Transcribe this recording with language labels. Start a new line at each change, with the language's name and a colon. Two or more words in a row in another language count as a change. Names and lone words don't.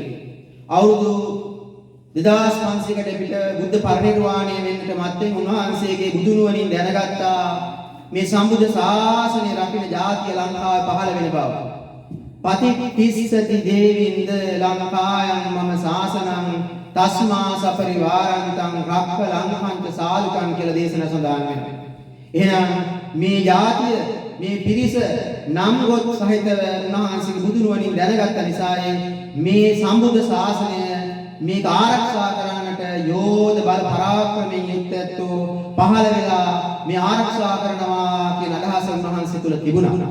Sinhala: අවුරුදු 2500කට පිට බුද්ධ පරිනිර්වාණය වෙන්නට මත්තෙන් උන්වහන්සේගේ බුදුනුවණින් දැනගත්තා මේ සම්බුද්ධ ශාසනය රකින්න ජාතිය ලංකාවේ පහළ වෙන බව.
Pali: පතිතිස්සති දේවින්ද ලංකායන් මම ශාසනං තස්මා සපරිවාරන්තං රක්ඛ ලංකංච සාලුකං
Sinhala: කියලා දේශනා සඳහන් වෙනවා. එහෙනම් මේ ජාතිය මේ පිරිස නම් ගොත් සහිතව උන්වහන්සේගේ බුදුනුවණින් දැනගත්ත නිසා මේ සම්බුද්ධ ශාසනය මේක ආරක්ෂා කරන්නට යෝධ බල පරාක්‍රමයෙන් යුක්තත්ව පහළ වෙලා මේ ආරක්ෂා කරනවා කියන අදහස උන්වහන්සේ තුල තිබුණා.